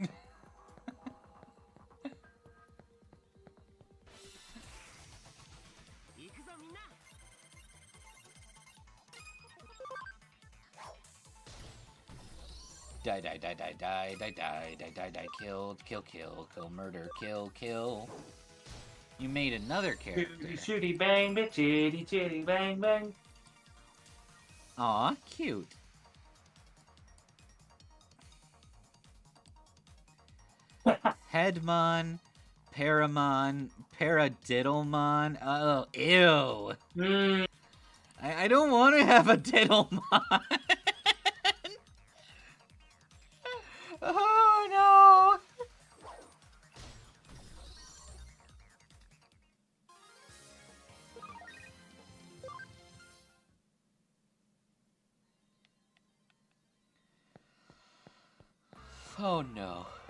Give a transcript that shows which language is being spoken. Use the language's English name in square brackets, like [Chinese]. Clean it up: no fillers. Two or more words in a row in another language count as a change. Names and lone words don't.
[English] Die, die, die, die, die, die, die, die, die, die, kill, kill, kill, kill, murder, kill, kill. You made another character. Shooty, shooty, bang, bitch, chitty, chitty, bang, bang. Aw, cute. Headmon, Paramon, Paradiddlemon. Oh, ew. I don't want to have a Diddlemon. Oh, no. Oh, no.